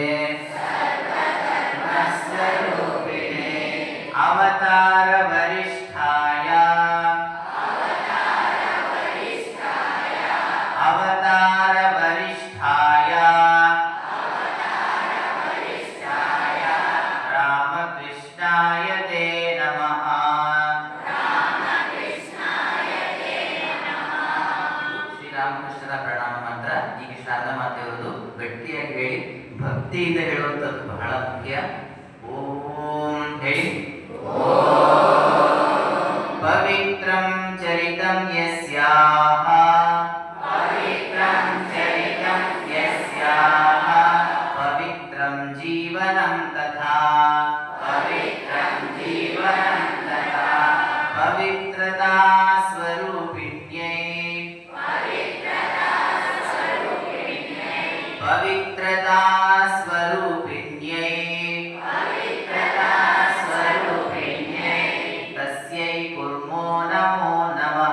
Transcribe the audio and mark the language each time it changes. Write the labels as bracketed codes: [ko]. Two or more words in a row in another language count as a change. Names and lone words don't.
[sa] अवतार वरिष्ठाय अवतार वरिष्ठाय रामकृष्णाय ते नमः. [kn] ಶ್ರೀರಾಮಕೃಷ್ಣರ ಪ್ರಣಾಮ ಮಂತ್ರ. ಈಗ ಶಾರದಾ ಮಾತೆಯವರದು ಗಟ್ಟಿಯಾಗಿ ಹೇಳಿ, ಭಕ್ತಿಯಿಂದ ಹೇಳುವಂಥದ್ದು ಬಹಳ ಮುಖ್ಯ. ಓಂ ಹೇಳಿ. [sa] पवित्रं चरितं यस्याः पवित्रं जीवनं तथा पवित्रता स्वरूपिण्यै पवित्रता स्वरूपिण्यै तस्यै कुर्मो नमो नमः.